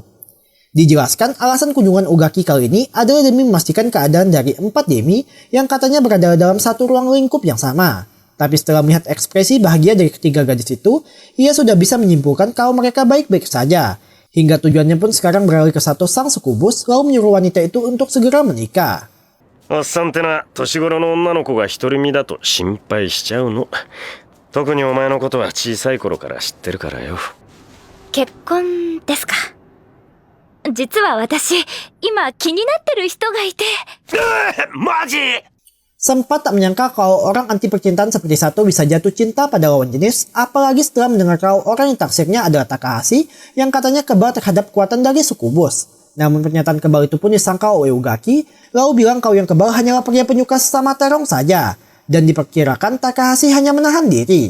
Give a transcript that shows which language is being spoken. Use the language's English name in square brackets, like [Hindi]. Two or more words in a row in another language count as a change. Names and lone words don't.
[Indonesian] Dijelaskan alasan kunjungan Ugaki kali ini adalah demi memastikan keadaan dari 4 demi yang katanya berada dalam satu ruang lingkup yang sama. Tapi setelah melihat ekspresi bahagia dari ketiga gadis itu, ia sudah bisa menyimpulkan kalau mereka baik-baik saja. Hingga tujuannya pun sekarang beralih ke Sato sang sukubus lalu menyuruh wanita itu untuk segera menikah. [Japanese] おっさんってな、年頃の女の子が独り身だと心配しちゃうの。特にお前のことは小さい頃から知ってるからよ。結婚ですか。実は私、今気になってる人がいて。マジ [Indonesian] Sempat tak menyangka kalau orang anti percintaan seperti Sato bisa jatuh cinta pada lawan jenis, apalagi setelah mendengar kalau orang yang taksirnya adalah Takahashi yang katanya kebal terhadap kekuatan dari sukubus. Namun pernyataan kebal itu pun disangka oleh Ugaki, lalu bilang kalau yang kebal hanyalah pria penyuka sesama terong saja, dan diperkirakan Takahashi hanya menahan diri.